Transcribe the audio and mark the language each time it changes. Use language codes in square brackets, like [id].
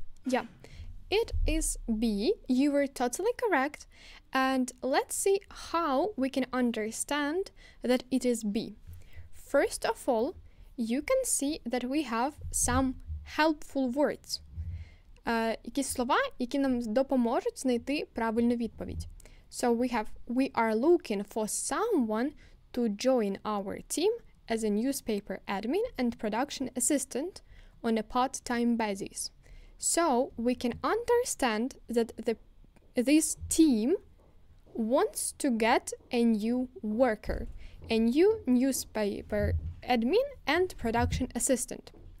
[en] Yeah, it is B. You were totally correct. And let's see how we can understand that it is B. First of all, you can see that we have some helpful words. [uk] Якісь слова, які нам допоможуть знайти правильну відповідь. [en] So we are looking for someone to join our team as a newspaper admin and production assistant on a part-time basis. So we can understand that this team wants to get a new worker, a new newspaper admin and production assistant.